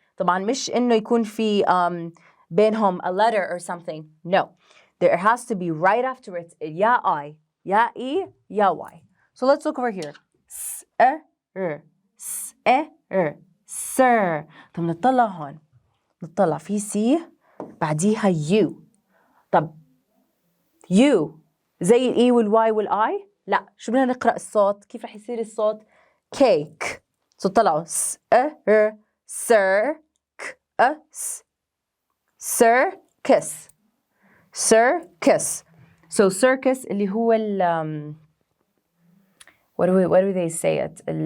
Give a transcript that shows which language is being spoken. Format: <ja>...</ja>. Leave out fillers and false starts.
<ar>طبعا مش إنه يكون في بينهم</ar> <en>a letter or something. No. There has to be right after it</en> <ar>يا</ar> <en>I, يا E, يا Y. So let's look over here. S, R, S, R, sir.</en> <ar>طب نطلع هون. نطلع في C بعديها U. طب U زي الإي والواي والآي؟ لا، شو بدنا نقرأ الصوت؟ كيف رح يصير الصوت؟ كيك.</ar> <en>So</en> <ar>طلعوا س ر سر ك س circus.</ar> <en>Circus. So circus</en> <ar>اللي هو ال</ar> <en>what do they say it?</en>